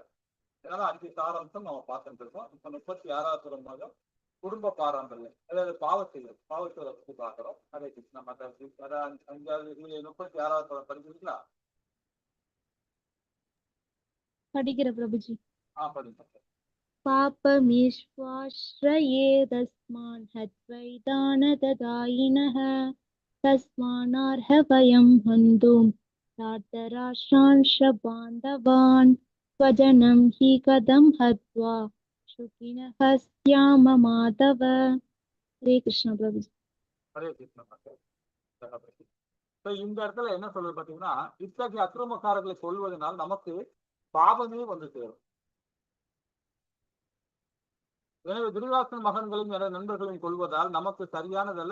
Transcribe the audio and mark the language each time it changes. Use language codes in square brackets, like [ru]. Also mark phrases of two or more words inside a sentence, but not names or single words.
[ta] அதனால 5 சாராம்சம் நம்ம பார்த்துட்டு இருக்கோம். இப்ப 36வது மாதம் குடும்ப பாரம்பரியம், அதாவது பாவத்தைகள் பற்றி பார்க்கிறோம். ஹரே கிருஷ்ணா மாதாஜி. 36வது படிக்கிறீங்களா? படிக்கிற பிரபுஜி. படிங்க. [sa] पापमीश्वाश्रयेदस्मान् हत्वैतानतदायिनः तस्मान्नार्ह वयं हन्तुं धार्तराष्ट्रांश बान्धवान् स्वजनं हि कथं हत्वा शुकिनः स्याम माधव. [ta] हरे कृष्ण प्रभुजी. ஹரே கிருஷ்ணா மாதாஜி. இந்த இடத்துல என்ன சொல்றது பாத்தீங்கன்னா, இத்தகைய அக்கிரமக்காரர்களை கொள்வதனால் நமக்கு பாவமே வந்து சேரும். எனவே துரிவாசன் மகன்களையும் நண்பர்களையும் கொள்வதால் நமக்கு சரியானதல்ல.